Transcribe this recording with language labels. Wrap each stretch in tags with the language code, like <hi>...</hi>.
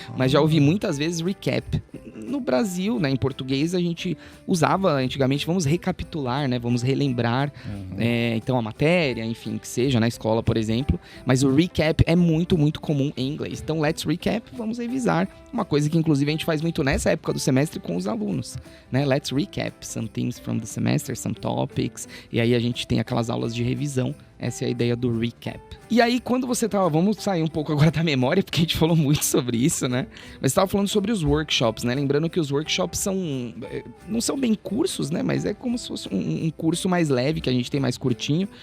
<pt>Mas já ouvi muitas vezes recap. No Brasil, né, em português, a gente usava antigamente, vamos recapitular, né? Vamos relembrar, então a matéria, enfim, que seja, na escola, por exemplo. Mas o recap é muito, muito comum em inglês. Então,</pt> <en>let's recap,</en> <pt>vamos revisar. Uma coisa que, inclusive, a gente faz muito nessa época do semestre com os alunos, né?</pt> <en>Let's recap some things from the semester, some topics.</en> <pt>E aí a gente tem aquelas aulas de revisão. Essa é a ideia do recap. E aí, quando você tava... Vamos sair um pouco agora da memória, porque a gente falou muito sobre isso, né? Mas você tava falando sobre os workshops, né? Lembrando que os workshops não são bem cursos, né? Mas é como se fosse um curso mais leve, que a gente tem mais curtinho.</pt>